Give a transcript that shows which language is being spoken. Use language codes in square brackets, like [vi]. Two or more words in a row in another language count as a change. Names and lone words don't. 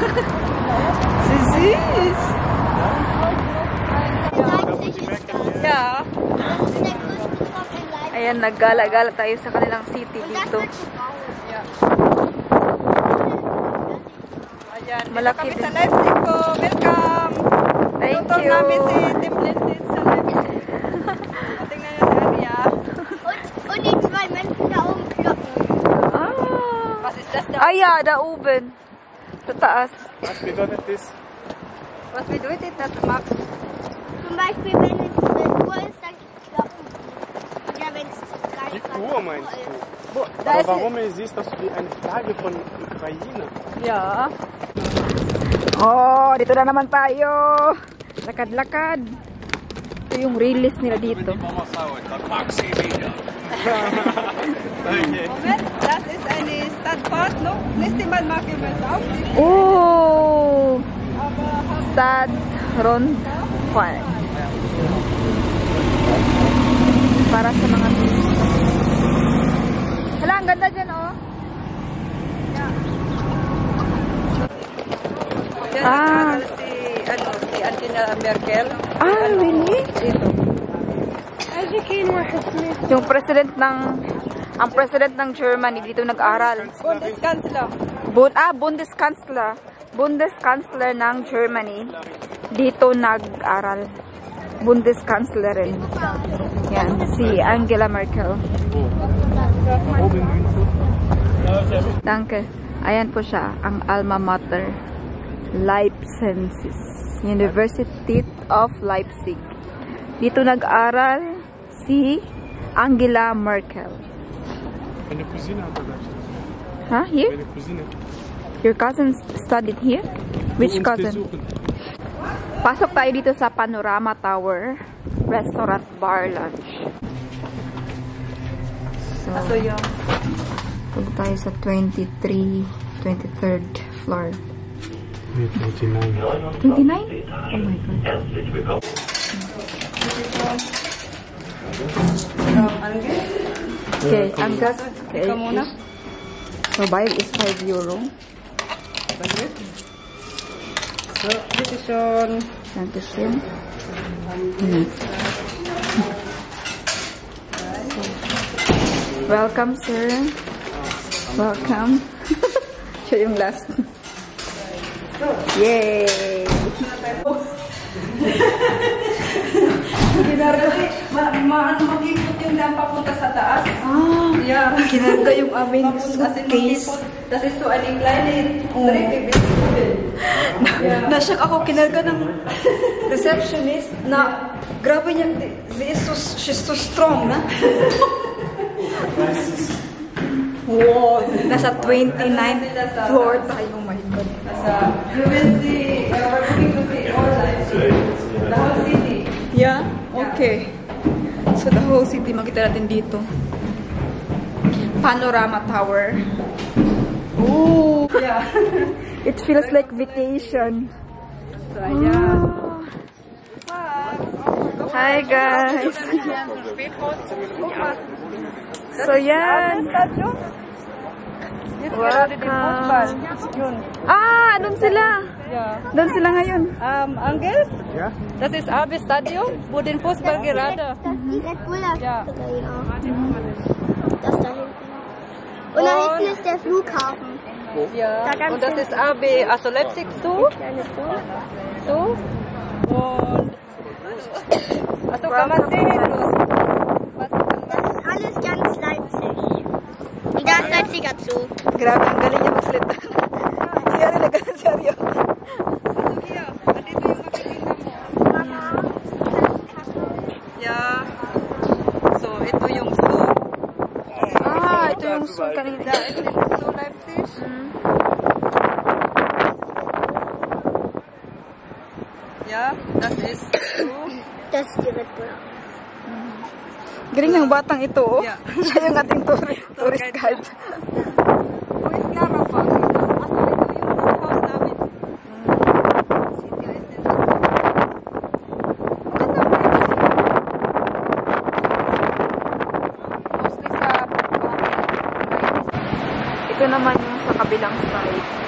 [en] Sis. Yeah. [tl] Ayan, naggala-gala tayo sa kanilang city dito. Ayan, malaki din. Kami sa Leipzig po. [en] Welcome. Thank you. [tl] Namin si Tim Blended sa Leipzig. Tingnan nyo si Aria. [de] Und die zwei Menschen da oben kloppen. Was ist das da? Ah ja, da oben. [tl] Sa taas. [de] Was bedeutet das? Was bedeutet das, Max? Zum Beispiel, wenn es Uhr ist, dann kloppen. Oder wenn es gleich Die Uhr meinst du? Da Aber warum siehst du wie eine Flagge von Ukraine? Ja. [tl] Oh, dito na naman tayo. Lakad-lakad. Ito yung release nila dito. [de] Moment, das ist eine Stadtfahrt, no? Nächstes Mal machen wir es auch. Oh! Stad Rondfan. [tl] Para sa mga turista. Hala, ang ganda dyan, oh. Ah. Si Angela Merkel. [en] Ah, really? [tl] Ito. Yung president ng ang president ng Germany dito nag-aral. Bundeskanzler. Bundeskanzler ng Germany dito nag-aral. Bundeskanzlerin. Yan, si Angela Merkel. Danke. Ayan po siya, ang alma mater. Leibniz. University of Leipzig. Dito nag-aral si Angela Merkel. [de] Meine Cousine hat da [en] Huh? Here? [de] Meine Cousine. [en] Your cousin studied here? Which [de] Uns [en] cousin? [de] besuchen. [tl] Pasok tayo dito sa Panorama Tower Restaurant Bar Lunch. So yung punta tayo sa [en] 23rd floor. [tl] 29. [en] 29? Oh my God. [tl] Okay, ang gas. Okay. Ikaw muna. So, bayad is €5. [en] So, this is your... Dankeschön. Welcome, sir. Welcome. [tl] Siya yung last. Yay! Mag-ikot yung dam papunta sa taas. Ah, [en] Yeah. [tl] kinarga yung aming Suitcase. suitcase. [de] Das ist so eine kleine Oh. Treppe. [tl] Nasyak ako, kinarga ng receptionist na grabe niya, [en] she's so strong, [tl] na? Wow, nasa [en] 29th floor [tl] tayo, [en] oh my God. You will see, we're going to see all the whole city. Yeah? Okay. So, the whole city, [tl] makita natin dito. Panorama Tower. Ooh! [en] Yeah. It feels like vacation. So, [tl] ayan. [en] Hi, guys! [tl] So, yan. Welcome. Ah, doon sila. Ja. Doon sila ngayon. Angel, [de] Ja? das ist AB Stadion, wo den Fußball gerade. Das ist die Red Bull Ja. Das da hinten. Und da hinten ist der Flughafen. Ja. Da ganz Und das ist AB, also Leipzig so. So. Und also kann man sehen. Das ist alles ganz Leipzig. Und da ist Leipziger Zoo. [tl] Grabe, ang galing niya magsalita. Seryo na ganun, seryo. Hier, andito yung makikita mo. Yeah. So, ito yung zoo. Ah, ito yung zoo kanina. Ito yung zoo Leipzig. [de] Ja, das ist zoo. Das ist die Red Bull. [tl] Galing ng batang ito, oh. [en] Yeah. [tl] Siya yung ating [en] tourist guide. [tl] Uy, Clara pa. Asa ito yung house namin. City Island. Mostly sa ito naman yung sa kabilang side.